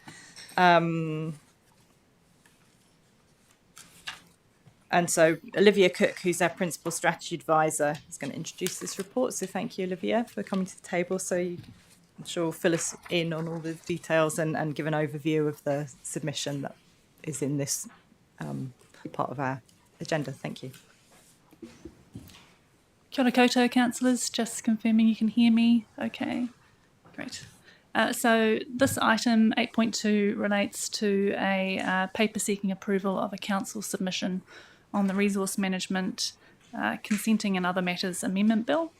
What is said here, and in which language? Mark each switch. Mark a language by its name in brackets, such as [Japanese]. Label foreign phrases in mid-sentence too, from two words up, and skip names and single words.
[English] And so Olivia Cook, who's our Principal Strategy Advisor, is going to introduce this report. So thank you, Olivia, for coming to the table. So I'm sure will fill us in on all the details and give an overview of the submission that is in this part of our agenda. Thank you. [Māori] Kia ora koutou, councillors. [English] Just confirming you can hear me. Okay, great. So this item 8.2 relates to a paper seeking approval of a council submission on the Resource Management Consenting and Other Matters Amendment Bill.